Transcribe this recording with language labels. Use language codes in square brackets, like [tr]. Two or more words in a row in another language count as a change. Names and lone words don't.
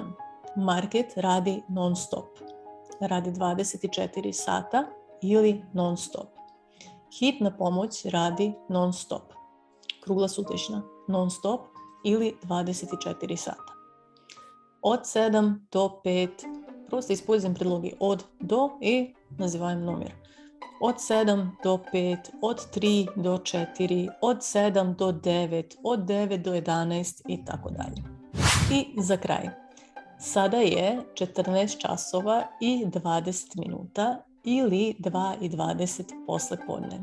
[sr] Market radi non stop. Radi 24 sata ili non stop. Hitna pomoć radi non stop. Krugla sutešna non stop ili 24 sata. Od 7 do 5, [ru] просто используем предлоги [sr] od do i [ru] называем номер. [sr] Od 7 do 5, od 3 do 4, od 7 do 9, od 9 do 11 i tako dalje. I za kraj. Sada je 14 časova i 20 minuta ili 2:20 posle podne.